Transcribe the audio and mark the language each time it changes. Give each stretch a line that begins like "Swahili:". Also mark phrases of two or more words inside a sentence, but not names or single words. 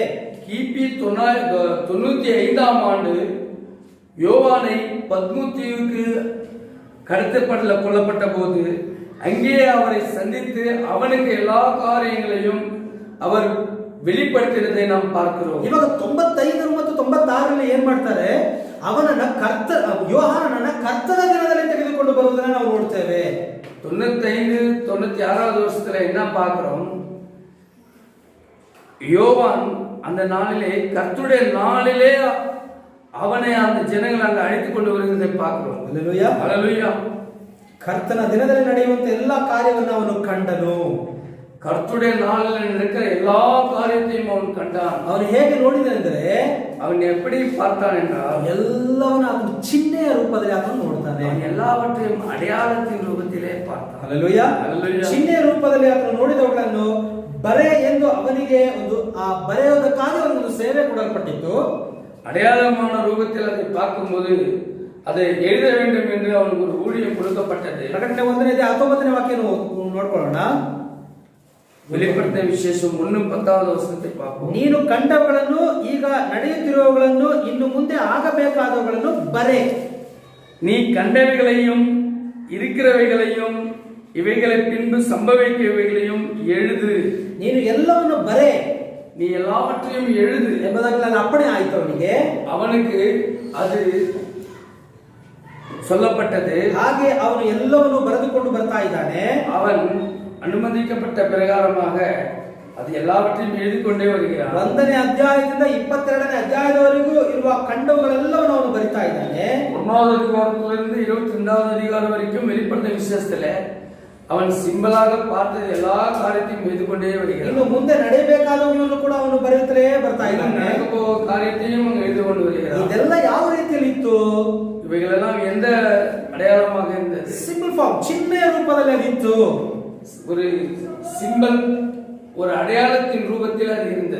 Tamil: கிபி 95ஆம் ஆண்டு யோவானை பத்மு தீவுக்கு கொல்லப்பட்ட போது அங்கே அவரை சந்தித்து அவனுக்கு எல்லா காரியங்களையும் அவர் வெளிப்படுத்தினதை நாம் பார்க்கிறோம்.
Kannada: ಇವಾಗ 95 ಮತ್ತು 96ರಲ್ಲಿ ಏನ್ ಮಾಡ್ತಾರೆ, ಅವನನ್ನ ಯೋಹಾನನನ್ನ ಕರ್ತನ ದಿನದಲ್ಲಿ ತೆಗೆದುಕೊಂಡು ಬರುವುದನ್ನು ನಾವು ನೋಡ್ತೇವೆ.
Tamil: 95-96வது வருஷத்துல என்ன பார்க்கிறோம், யோவான் அந்த நாளிலே கர்த்தருடைய நாளிலே அவனை அந்த ஜனங்கள் அங்க அழைத்துக் கொண்டு வருகிறதை பார்க்கிறோம். அல்லேலூயா, அல்லேலூயா.
Kannada: ಕರ್ತನ ದಿನದಲ್ಲಿ ನಡೆಯುವಂತ ಎಲ್ಲಾ ಕಾರ್ಯವನ್ನು ಅವನು ಕಂಡನು.
Tamil: கர்த்தருடைய நாளில் நடக்கிற எல்லா காரியத்தையும் அவன் கண்டான்.
Kannada: ಅವನು ಹೇಗೆ ನೋಡಿದನೆಂದರೆ,
Tamil: அவன் எப்படி பார்த்தான் என்றால்
Kannada: ಎಲ್ಲವನ್ನ ಅವನು ಚಿಹ್ನೆಯ ರೂಪದಲ್ಲಿ ಅವನು ನೋಡ್ತಾನೆ.
Tamil: அவன் எல்லாவற்றையும் அடையாளத்தின் ரூபத்திலே பார்த்தான்.
Kannada: ಹಲ್ಲೆಲೂಯಾ, ಚಿಹ್ನೆಯ ರೂಪದಲ್ಲಿ ಅವನು ನೋಡಿದವುಗಳನ್ನು ಬರೆ ಎಂದು ಅವನಿಗೆ ಆ ಬರೆಯೋದಕ್ಕಾಗಿ ಅವನಿಗೆ ಸೇವೆ ಕೊಡಲ್ಪಟ್ಟಿತ್ತು.
Tamil: அடையாளமான ரூபத்தில் அதை பார்க்கும்போது அதை எழுத வேண்டும் என்று அவனுக்கு ஒரு ஊழியம் கொடுக்கப்பட்டது.
Kannada: ಪ್ರಕಟಣೆ 1:19 ವಾಕ್ಯ ನೋಡ್ಕೊಳ್ಳೋಣ.
Tamil: வெளிப்படுத்தின விசேஷம் 1:10வது ವಚನத்தை பார்ப்போம்.
Kannada: ನೀನು ಕಂಡವುಗಳನ್ನು, ಈಗ ನಡೆಯುತ್ತಿರುವವುಗಳನ್ನು, ಇನ್ನು ಮುಂದೆ ಆಗಬೇಕಾದವುಗಳನ್ನು ಬರೆ.
Tamil: நீ கண்டவைகளையும் இருக்கிறவைகளையும் இவைகளை பின்பு சம்பவிக்கவைகளையும் எழுது.
Kannada: ನೀನು ಎಲ್ಲವನ್ನು ಬರೆ,
Tamil: நீ எல்லாவற்றையும் எழுது
Kannada: ಎಂಬುದಾಗಿ ನಾನು ಅಪ್ಪಣೆ ಆಯಿತು ಅವನಿಗೆ.
Tamil: அவனுக்கு அது சொல்லப்பட்டது.
Kannada: ಹಾಗೆ ಅವನು ಎಲ್ಲವನ್ನು ಬರೆದುಕೊಂಡು ಬರ್ತಾ ಇದ್ದಾನೆ.
Tamil: அவன் அனுமதிக்கப்பட்ட பிரகாரமாக அது எல்லாவற்றையும் எழுதிக்கொண்டே வருகிறான்.
Kannada: 1ನೇ ಅಧ್ಯಾಯದಿಂದ 22ನೇ ಅಧ್ಯಾಯದವರೆಗೂ ಇರುವ ಕಂಡವುಗಳೆಲ್ಲವನ್ನು ಅವನು ಬರಿತಾ ಇದ್ದಾನೆ.
Tamil: 1வது அதிகாரத்திலிருந்து 22வது அதிகாரம் வரைக்கும் வெளிப்படுத்தின விசேஷத்துல அவன் ಸಿಂಬಲಾಗ பார்த்த எல்லா காரியத்தையும் எழுதிக்கொண்டே வருகிறான்.
Kannada: ಇನ್ನು ಮುಂದೆ ನಡೆಯಬೇಕಾದವುಗಳನ್ನು ಕೂಡ ಅವನು ಬರೆಯುತ್ತಲೇ ಬರ್ತಾ ಇದ್ದಾನೆ.
Tamil: காரியத்தையும் எழுதிக்கொண்டு வருகிறான்.
Kannada: ಇದೆಲ್ಲ ಯಾವ ರೀತಿಯಲ್ಲಿ ಇತ್ತು?
Tamil: இவைகளெல்லாம் எந்த அடையாளமாக இருந்தது?
English: symbol form,
Kannada: ಚಿಹ್ನೆಯ ರೂಪದಲ್ಲಿ ಅದಿತ್ತು.
Tamil: ஒரு ಸಿಂಬಲ್, ஒரு அடையாளத்தின் ரூபத்தில் அது இருந்தது.